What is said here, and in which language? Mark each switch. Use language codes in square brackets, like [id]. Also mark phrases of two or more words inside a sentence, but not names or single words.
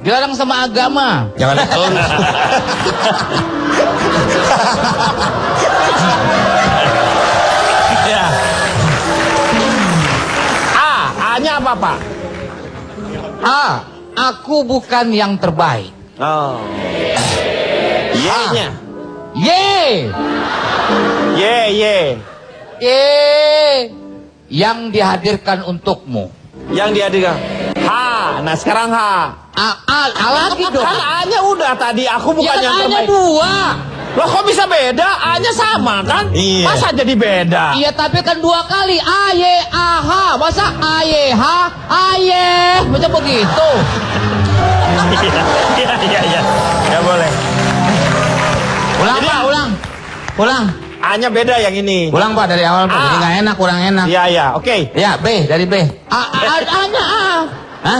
[id] Dilarang sama agama. Jangan ditelan. Ya. A-nya apa, Pak? A. Aku bukan yang terbaik. Oh. Y-nya. Y. Y. Y. Yang dihadirkan untukmu. Yang dihadirkan. H. Nah, sekarang H. A lagi dong. Kan A-nya udah tadi, aku bukan Ya yang kan A-nya terbaik. 2. Loh, kok bisa beda? A-nya sama kan? Iya. Masa jadi beda? Iya tapi kan 2 kali. A, Y, A, H. Masa A, Y, H, A, Y. Macam begitu. Iya. Ya boleh. Ulang, Jadi, Pak, ulang. Ulang. A-nya beda yang ini. Ulang, Pak, dari awal, Pak. A. Jadi nggak enak, kurang enak. Iya, oke. Ya, B, dari B. A-nya A. Hah?